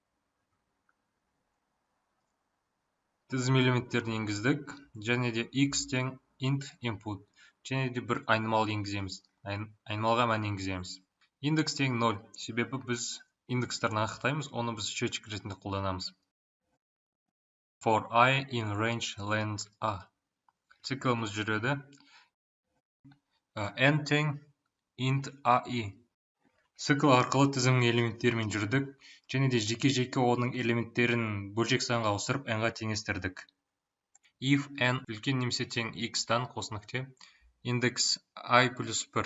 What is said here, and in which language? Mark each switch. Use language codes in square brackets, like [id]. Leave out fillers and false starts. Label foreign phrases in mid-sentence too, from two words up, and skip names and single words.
[kk] Тізім элементтерін енгіздік, және де X тең [en] int input. [kk] Және де бір айнымал енгіземіз. Айнымалға мән енгіземіз. Индекс тең 0. Себебі біз индекстерін анықтаймыз, оны біз счетчик ретінде қолданамыз. [en] For I in range len A. [kk] Циклымыз жүреді. N тең [en] int AI. [kk] Цикл арқылы тізімнің элементтерімен жүрдік, және де жеке-жеке оның элементтерін бөлшек санға ауыстырып n-ға теңестірдік. [en] If n [kk] үлкен немесе тең x-тан қос нүкте, индекс I плюс 1.